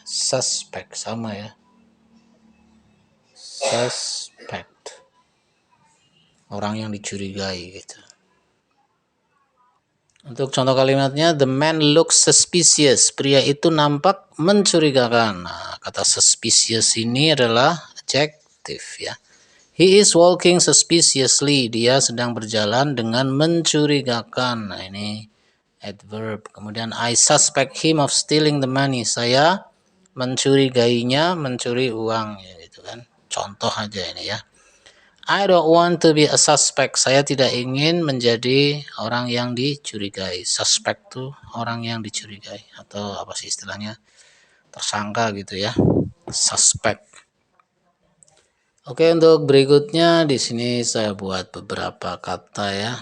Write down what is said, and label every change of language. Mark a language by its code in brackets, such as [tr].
[id] Suspect sama ya. Suspect. Orang yang dicurigai gitu. Untuk contoh kalimatnya, [en] the man looks suspicious. [id] Pria itu nampak mencurigakan. Nah, kata suspicious ini adalah adjektif ya. [en] He is walking suspiciously. [id] Dia sedang berjalan dengan mencurigakan. Nah, ini adverb. [en] Kemudian I suspect him of stealing the money. [id] Saya mencurigainya mencuri uang ya gitu kan. Contoh aja ini ya. [en] I don't want to be a suspect. [id] Saya tidak ingin menjadi orang yang dicurigai. Suspect tuh orang yang dicurigai atau apa sih istilahnya? Tersangka gitu ya. Suspect. Oke, untuk berikutnya di sini saya buat beberapa kata ya.